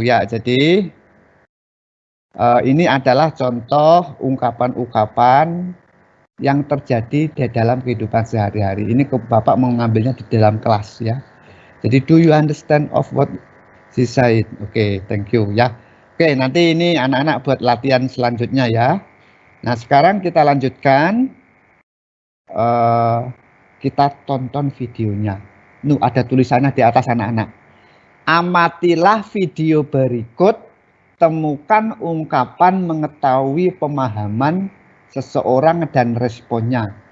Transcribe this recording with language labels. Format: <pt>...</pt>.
<id>Ya, jadi ini adalah contoh ungkapan-ungkapan yang terjadi di dalam kehidupan sehari-hari. Ini Bapak mengambilnya di dalam kelas ya.</id> <en>Jadi do you understand of what she said? Oke, thank you ya.</en> <id>Oke, nanti ini anak-anak buat latihan selanjutnya ya. Nah, sekarang kita lanjutkan. Kita tonton videonya. Ada tulisannya di atas anak-anak. Amatilah video berikut. Temukan ungkapan mengetahui pemahaman seseorang dan responnya.</id>